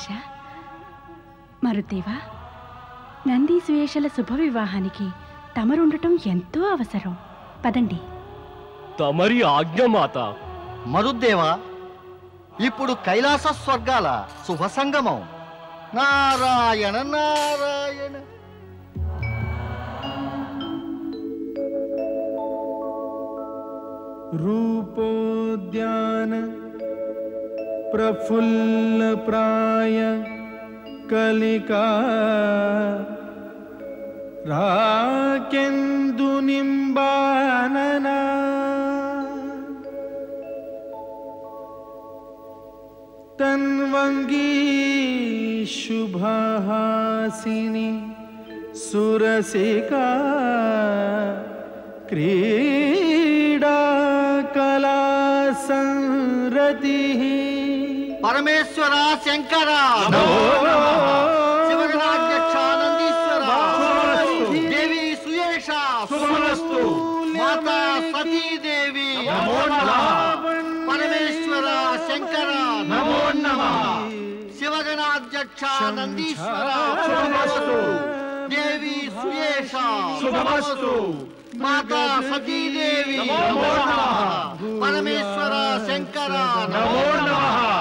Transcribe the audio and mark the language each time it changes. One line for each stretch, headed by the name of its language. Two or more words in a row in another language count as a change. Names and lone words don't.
Telugu: మరుదేవా, నంది సుయేషల శుభ వివాహానికి తమరుండటం ఎంతో అవసరం. పదండి. తమరి ఆజ్ఞ మాత. మరుద్దేవా, ఇప్పుడు కైలాస స్వర్గాల శుభ సంగమం. నారాయణ నారాయణ.
Sanskrit: रूपोद्यान प्रफुल्ल प्राय कलिका राकेन्दु निम्बानना तन्वंगी शुभहासिनी सुरसिका क्रीडा कला गणपतिः
Telugu: పరమేశ్వర శంకర శివగణాధ్యక్ష నందీశ్వర దేవి సుయేష మాతా సతీదేవి పరమేశ్వర శంకర శివగణాధ్యక్ష నందీశ్వర దేవి సుయేష మాతా సతీదేవి పరమేశ్వర శంకర నమో నమః.